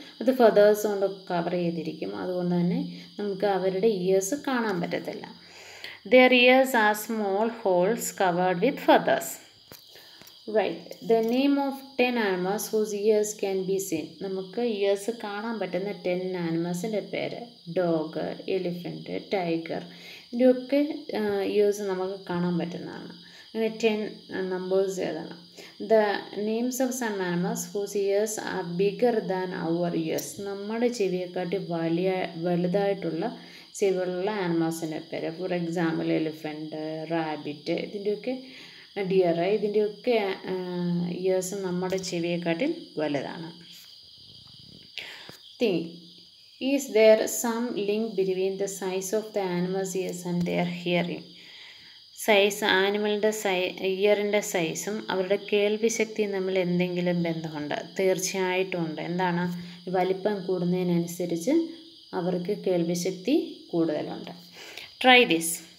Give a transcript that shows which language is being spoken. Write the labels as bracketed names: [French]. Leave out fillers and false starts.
[Malayalam] അത് ഫെതേഴ്സ് കൊണ്ട് കവർ ചെയ്തിരിക്കും. അതുകൊണ്ട് തന്നെ നമുക്ക് അവരുടെ ഇയേഴ്സ് കാണാൻ പറ്റത്തില്ല. [English] Their ears are small holes covered with feathers. Right. The name of 10 animals whose ears can be seen. [Malayalam] നമുക്ക് ഇയേഴ്സ് കാണാൻ പറ്റുന്ന 10 ആനിമൽസിൻ്റെ പേര്: ഡോഗ്, എലിഫൻറ്റ്, ടൈഗർ. ഇതിൻ്റെയൊക്കെ ഇയേഴ്സ് നമുക്ക് കാണാൻ പറ്റുന്നതാണ്. അങ്ങനെ 10 നമ്പേഴ്സ് ഏതാണ്? [English] The names of some animals whose ears are bigger than our ears. [Malayalam] നമ്മുടെ ചെവിയെക്കാട്ടി വലുതായിട്ടുള്ള ചെവികളുള്ള ആനിമൽസിൻ്റെ പേര്. [English] for example [Malayalam] എലിഫൻറ്റ്, റാബിറ്റ്, ഇതിൻ്റെയൊക്കെ ഡിയർ, ഇതിൻ്റെയൊക്കെ ഇയേഴ്സ് നമ്മുടെ ചെവിയെക്കാട്ടിൽ വലുതാണ്. [English] Think, is there some link between the size of the animal's ears and their hearing? [Malayalam] ആനിമലിൻ്റെ ഇയറിൻ്റെ സൈസും അവരുടെ കേൾവി ശക്തിയും തമ്മിൽ എന്തെങ്കിലും ബന്ധമുണ്ട്? തീർച്ചയായിട്ടും ഉണ്ട്. എന്താണ്? വലിപ്പം കൂടുന്നതിനനുസരിച്ച് അവർക്ക് കേൾവിശക്തി കൂടുതലുണ്ട്. [English] Try this.